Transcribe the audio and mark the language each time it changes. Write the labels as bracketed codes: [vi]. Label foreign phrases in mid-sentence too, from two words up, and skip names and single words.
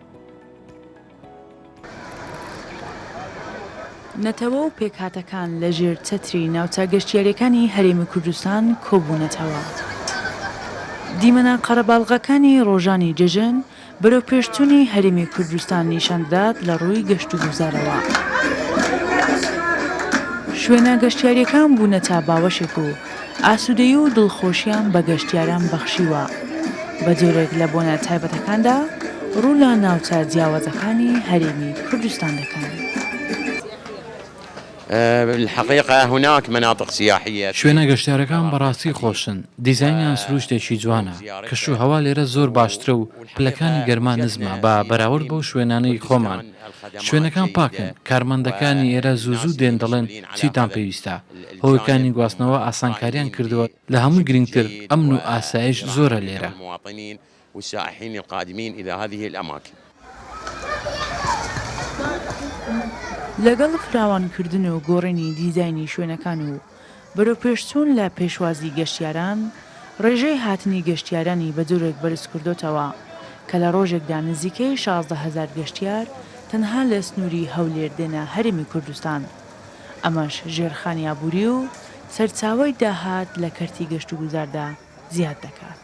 [ckb] نەتەوە و پێکهاتەکان لە ژێر چەتری ناوچە گەشتیاریەکانی هەرێمی کوردستان کۆبوونەتەوە دیمەنە قەرەباڵغەکانی ڕۆژانی جەژن بەرەو پێشچوونی هەرێمی کوردستان نیشاندات لە ڕووی گەشت و گوزارەوە شوێنە گەشتیاریەکان بوونەتە باوەشێک و ئاسوودەیی و دڵخۆشیان بە گەشتیاران بەخشیوە بە جۆرێک لە بۆنە تایبەتەکاندا ڕوو لە ناوچە جیاوازەکانی هەرێمی کوردستان دەکەن. [ar] الحقيقة هناك مناطق سياحية [ckb] شوێنە گەشتیارەکان بەڕاستی خۆشن دیزاینیان سروشتێکی جوانە کەش و هەوا لێرە زۆر باشترە و پلەکانی گەرمان نزمە بە بەراورد بۆ شوێنانەی خۆمان شوێنەکان پاکن کارمەندەکانی ئێرە زوو دێن دەڵێن چیتان پێویستە هۆیەکانی گواستنەوە ئاسانکاریان کردووە لە هەموو گرنگتر ئەمن و ئاسایش زۆرە لێرە [ar] والسائحين القادمين إلى هذه الأماكن. [ckb] لەگەڵ فراوانکردن و گۆڕینی دیزاینی شوێنەکان و بەرەو پێشچوون لە پێشوازی گەشتیاران ڕێژەی هاتنی گەشتیارانی بە جۆرێک بەرز کردوتەوە کە لە ڕۆژێکدا نزیکەی 16,000 گەشتیار تەنها لە سنووری هەولێر دێنە هەرێمی کوردستان ئەمەش ژێرخانی ئابووری و سەرچاوەی داهات لە کەرتی گەشت و گوزاردا زیاد دەکات.